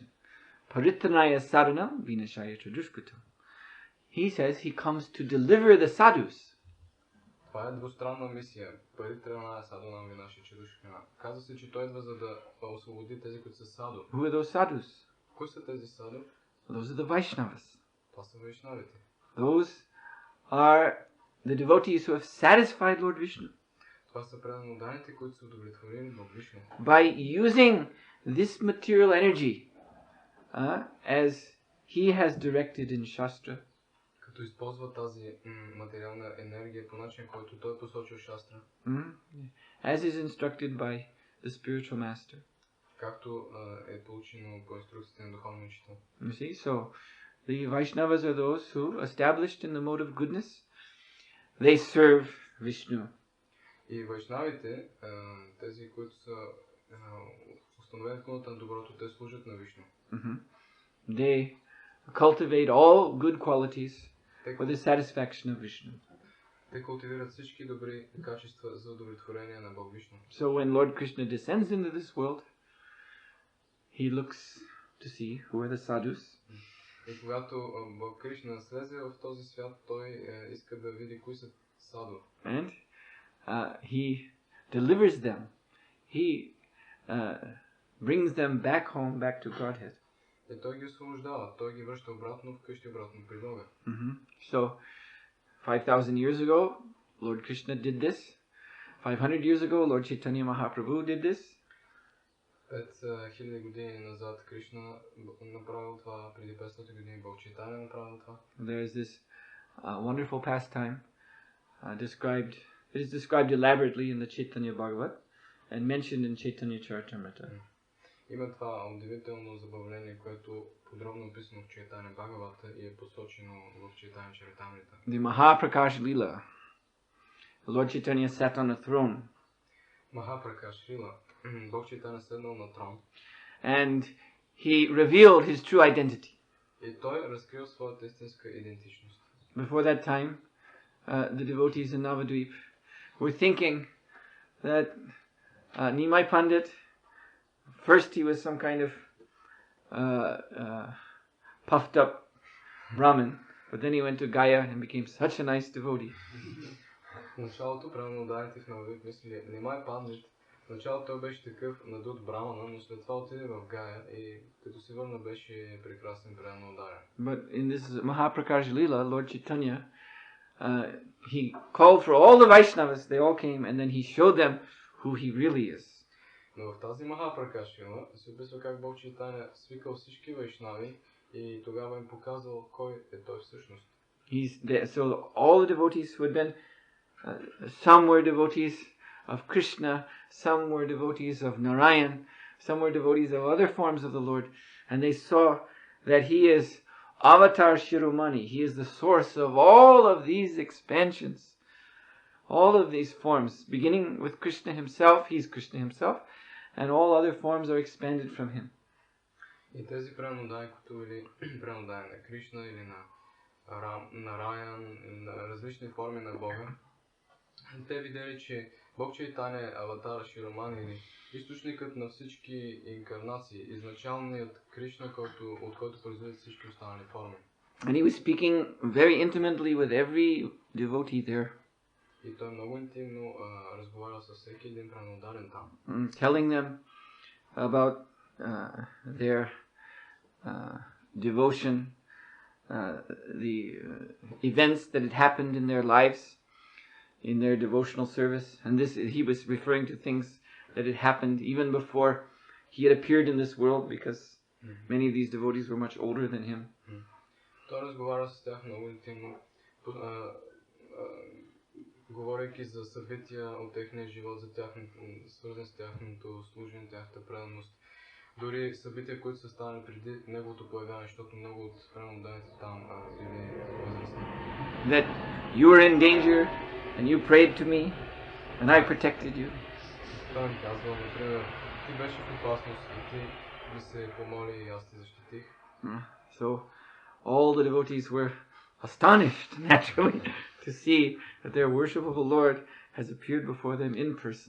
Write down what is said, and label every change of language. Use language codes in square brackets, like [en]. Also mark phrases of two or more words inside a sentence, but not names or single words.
[sa] परित्राणाय साधूनां विनाशाय चदुष्कृताम्. [en] He says he comes to deliver the sadhus. [bg] Това е двустранна мисия. [sa] परित्राणाय साधूनां विनाशाय चदुष्कृताम्. [bg] Казва се, че той идва за да освободи тези, които са саду. [en] Who are those sadhus? [bg] Кои са тези саду? [en] Those are the Vaishnavas. [bg] Това са вайшнавите. [en] Those are the devotees who have satisfied Lord Vishnu. [bg] Това са преданоданите, които са удовлетворили Бог Вишну. [en] By using this material energy as he has directed in Shastra, [bg] Като използва тази материална енергия по начин, който той посочил Шастра, [en] as is instructed by the spiritual master. [bg] както е получено по инструкциите на духовния учител. [en] You see, so the Vaishnavas are those who, established in the mode of goodness, they serve Vishnu. [bg] И вайшнавите, тези, които са установени в кулата на доброто, те служат на Вишну. [en] They cultivate all good qualities for the satisfaction of Vishnu. [bg] Те култивират всички добри качества за удовлетворение на Бог Вишну. [en] So when Lord Krishna descends into this world, he looks to see who are the sadhus. [bg] И когато Бог Кришна слезе в този свят, той иска да види кои са саду. [en] And he delivers them. He brings them back home, back to Godhead. [bg] И той ги освобождава, той ги връща обратно вкъщи, обратно при Бога. [en] So, 5,000 years ago, Lord Krishna did this. 500 years ago, Lord Chaitanya Mahaprabhu did this. [bg] 5000 години назад Кришна направил това, преди 500 години Бог Чайтаня направил това. [en] There is this wonderful pastime described. It is described elaborately in the Chaitanya Bhagavat and mentioned in Chaitanya Charitamrita. [bg] Има това удивително забавление, което подробно описано в Чайтаня Бхагавата и е посочено в Чайтаня Чаритамрита. [en] The Mahaprakash Lila. The Lord Chaitanya sat on a throne. [bg] Махапракаш Лила. Бог Чайтаня седнал на трон. [en] And he revealed his true identity. [bg] И той разкрил своята истинска идентичност. [en] Before that time, the devotees in Navadvip were thinking that Nimai Pandit, first he was some kind of puffed up Brahmin, but then he went to Gaya and became such a nice devotee. [bg] В началото преданноданите в Навадвип мислили, Нимай Пандит, в началото той беше такъв надут брамана, но след това отиде в Гая и като се върна беше прекрасен преданнодарен. [en] But in this Mahaprakash Lila, Lord Chaitanya, he called for all the Vaishnavas, they all came, and then he showed them who he really is. [bg] Но в тази Махапракаш Лила се описва как Бог Чайтаня свикал всички вайшнави и тогава им показал кой е той всъщност. [en] So all the devotees who had been, some were devotees of Krishna, some were devotees of Narayan, some were devotees of other forms of the Lord, and they saw that he is Avatar Shiromani. He is the source of all of these expansions, all of these forms, beginning with Krishna himself. He is Krishna himself, and all other forms are expanded from him. [bg] И тези преданнодаи, които били преданнодаи на Кришна или на Нараян, на различни форми на Бога, те видели, че Бог Чайтаня е аватара Широмани или източникът на всички инкарнации, изначалният Кришна, от който произвеждат всички останали форми. [en] And he was speaking very intimately with every devotee there. [bg] И той много интимно разговарял с всеки един преданнодарен там. [en] Telling them about their devotion, the events that had happened in their lives, in their devotional service. And this, he was referring to things that had happened even before he had appeared in this world, because many of these devotees were much older than him. [bg] Той разговаря с тях много интимно, говорейки за събития от техния живот, свързани с тяхното служение, тяхната преданост. Дори събития, които са станали преди неговото появяване, защото много от преданнодаите там били възрастни. [en] That you were in danger and you prayed to me and I protected you. [bg] Той ми казва, например, ти беше в опасност и ти ми се помоли и аз ти защитих. [en] So all the devotees were astonished, naturally, to see that their worshipable Lord has appeared before them in person.